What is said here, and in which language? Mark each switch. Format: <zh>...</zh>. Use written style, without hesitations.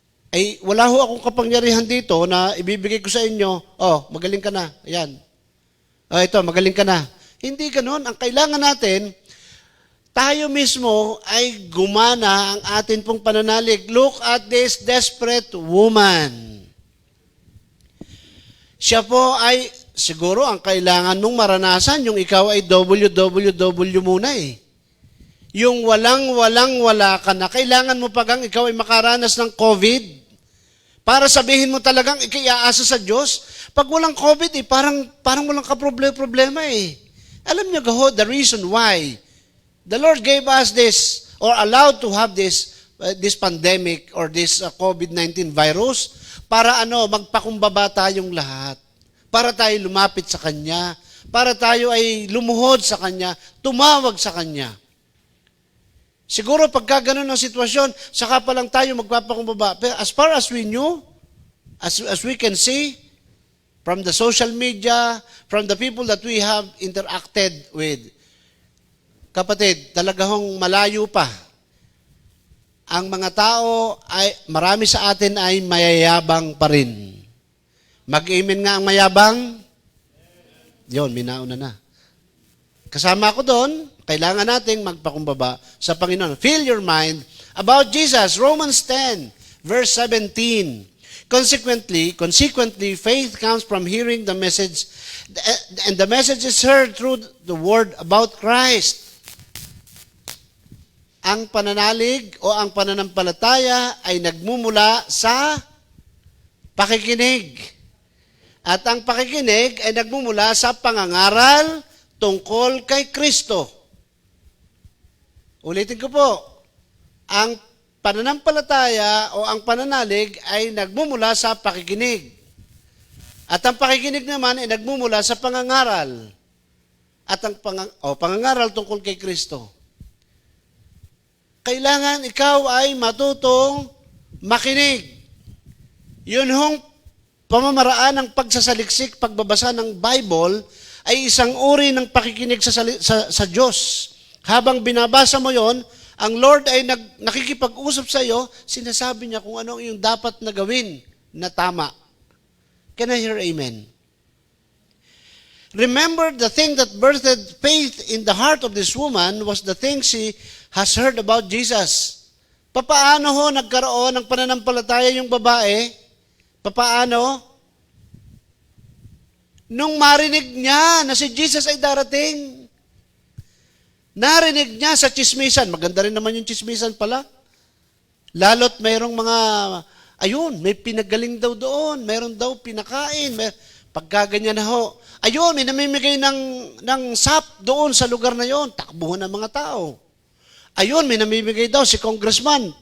<tl>Ay, wala ho akong kapangyarihan dito na ibibigay ko sa inyo, magaling ka na, ayan. Ito, magaling ka na. Hindi ganun. Ang kailangan natin, tayo mismo ay gumana ang atin pong pananalig.</tl> <en>Look at this desperate woman.</en> <tl>Siya po ay, siguro ang kailangan mong maranasan, yung ikaw ay WWW muna eh. Yung wala ka na. Kailangan mo pagang ikaw ay makaranas ng COVID para sabihin mo talagang ikiaasa sa Diyos. Pag walang COVID parang walang problema eh. Alam niyo gaho,</tl> <en>the reason why the Lord gave us this or allowed to have this pandemic or this COVID-19 virus</en> <tl>para magpakumbaba tayong lahat. Para tayo lumapit sa Kanya. Para tayo ay lumuhod sa Kanya. Tumawag sa Kanya. Siguro pagka ganun ang sitwasyon, saka pa lang tayo magpapakumbaba. Pero</tl> <en>as far as we knew, as we can see, from the social media, from the people that we have interacted with,</en> <tl>kapatid, talagang malayo pa. Ang mga tao, marami sa atin ay mayayabang pa rin. Mag-amen nga ang mayabang? Yun, minauna na. Kasama ko doon, kailangan nating magpakumbaba sa Panginoon.</tl> <en>Fill your mind about Jesus. Romans 10, verse 17. Consequently, faith comes from hearing the message, and the message is heard through the word about Christ.</en> <tl>Ang pananalig o ang pananampalataya ay nagmumula sa pakikinig. At ang pakikinig ay nagmumula sa pangangaral tungkol kay Kristo. Ulitin ko po, ang pananampalataya o ang pananalig ay nagmumula sa pakikinig. At ang pakikinig naman ay nagmumula sa pangangaral. At ang pangangaral tungkol kay Kristo. Kailangan ikaw ay matutong makinig. Yun hong pamamaraan ng pagsasaliksik, pagbabasa ng Bible, ay isang uri ng pakikinig sa Diyos. Habang binabasa mo yon, ang Lord ay nakikipag-usap sa iyo, sinasabi niya kung ano yung dapat na gawin na tama.</tl> <en>Can I hear amen? Remember, the thing that birthed faith in the heart of this woman was the thing she has heard about Jesus.</en> <tl>Papaano ho nagkaroon ng pananampalataya yung babae? Papaano? Nung marinig niya na si Jesus ay darating. Narinig niya sa chismisan. Maganda rin naman yung chismisan pala. Lalo't mayroong mga, may pinagaling daw doon. Mayroon daw pinakain. Pagkaganyan na ho. May namimigay ng sap doon sa lugar na yon. Takbuhan ng mga tao. May namimigay daw si congressman.</tl>